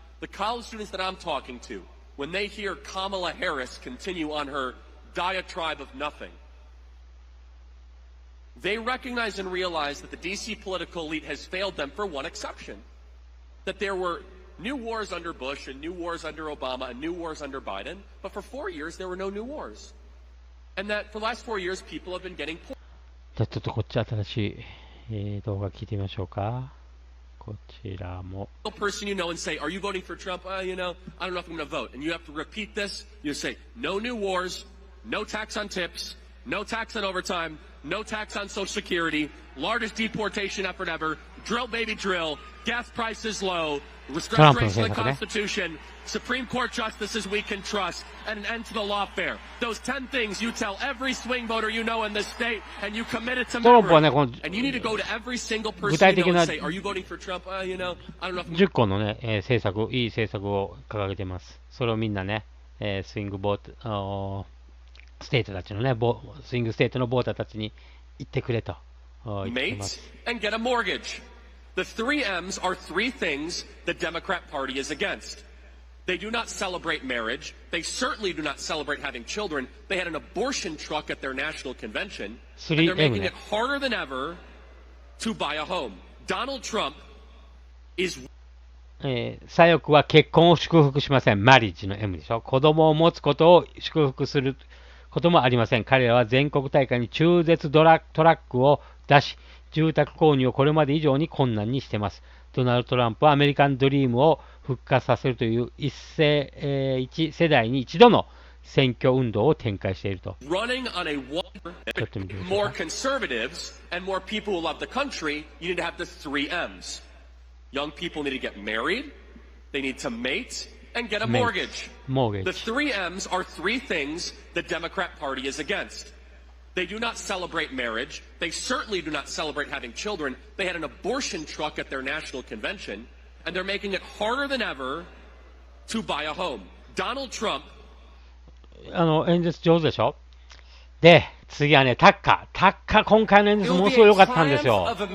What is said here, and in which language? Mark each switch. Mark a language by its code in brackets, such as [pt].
[en] The college students that I'm talking to, when they hear Kamala Harris continue on her diatribe of nothing, they recognize and realize that the DC political elite has failed them for one exception. That there were new wars under Bush and new wars under Obama and new wars under Biden, but for 4 years there were no new wars. And that for the last 4 years people have been getting poor. [ja] じゃあちょっとこっち新しい、動画聞いてみましょうか。こちらも。 [en] Person you know and say, are you voting for Trump? You know, I don't know if I'm going to vote. And you have to repeat this. You say, no new wars, no tax on tips, no tax on overtime, no tax on Social Security, largest deportation effort ever, drill baby drill, gas prices low, restoration of the Constitution, Supreme Court justices we can trust, and an end to the lawfare. Those 10 things you tell every swing voter you know in this state, and you commit it to memory. And you need to go to every single person you know and say, are you voting for Trump? You know, I don't know if... [ja] 10個のね、政策、いい政策を掲げてます。それをみんなね、スイングボート、ステートたちのね、スイングステートのボーターたちに言ってくれと言ってます。 [en] And get a mortgage. The 3 M's are 3 things the Democrat Party is against. They do not celebrate marriage. They certainly do not celebrate having children. They had an abortion truck at their national convention. And they're making it harder than ever to buy a home. Donald Trump is... [ja] 左翼は結婚を祝福しません。マリッジの M でしょ。子供を持つことを祝福することもありません。彼らは全国大会に中絶トラックを出し、住宅購入をこれまで以上に困難にしています。ドナルド・トランプはアメリカンドリームを復活させるという一世代に一度の選挙運動を展開していると。 [en] Running on a more conservatives and more people who love the country, you need to have the 3 M's. Young people need to get married, they need to mate, and get a mortgage. The 3 M's are 3 things the Democrat Party is against. They do not celebrate marriage. They certainly do not celebrate having children. They had an abortion truck at their national convention, and they're making it harder than ever to buy a home. Donald Trump. [ja] 演説上手でしょ。で、次はね、タッカー今回の演説ものすごい良かったんですよ。